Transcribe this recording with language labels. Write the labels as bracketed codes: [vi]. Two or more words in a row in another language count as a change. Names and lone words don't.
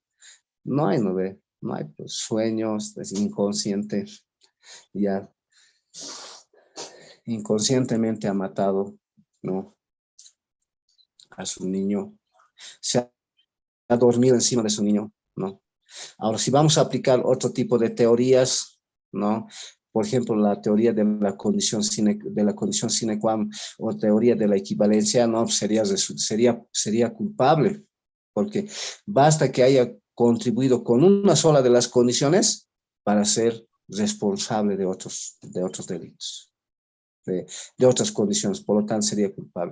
[es] No hay, no ve, no hay pues, sueños, es inconsciente, ya inconscientemente ha matado, ¿no? A su niño, se ha dormido encima de su niño, ¿no? Ahora, si vamos a aplicar otro tipo de teorías, ¿no? Por ejemplo, la teoría de la condición [la] sine qua non [es] o teoría de la equivalencia, no, sería culpable, porque basta que haya contribuido con una sola de las condiciones para ser responsable de otros delitos, de otras condiciones, por lo tanto sería culpable.